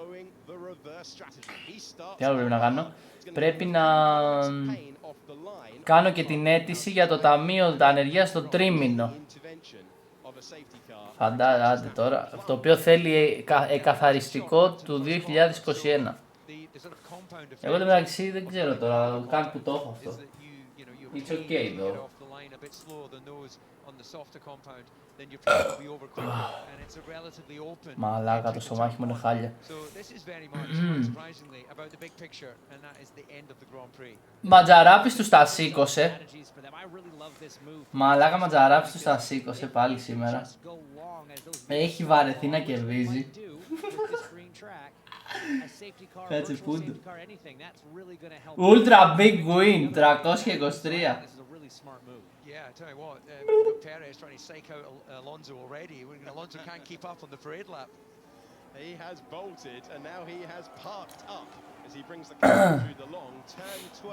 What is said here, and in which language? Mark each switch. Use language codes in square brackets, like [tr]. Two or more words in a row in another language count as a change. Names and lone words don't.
[el] Πρέπει να κάνω και την αίτηση για το ταμείο ανεργίας στο τρίμηνο. Φαντάζεται τώρα, το οποίο θέλει εκαθαριστικό του 2021. Εγώ μεταξύ δεν ξέρω τώρα καν που το έχω αυτό. [en] It's okay though. [el] Μαλάκα, το στομάχι μου είναι χάλια. Ματζαράπης τους τα σήκωσε. Μαλάκα, Ματζαράπης τους τα σήκωσε πάλι σήμερα. Έχει βαρεθεί να κερδίζει. Κάτσε πούντο. [en] Ultra big win, 323. Yeah, I tell you what, we've got Perez trying to psych out Alonso already. Alonso can't keep up on the parade lap. He has bolted and now he has parked up as he brings the car through the long turn 12.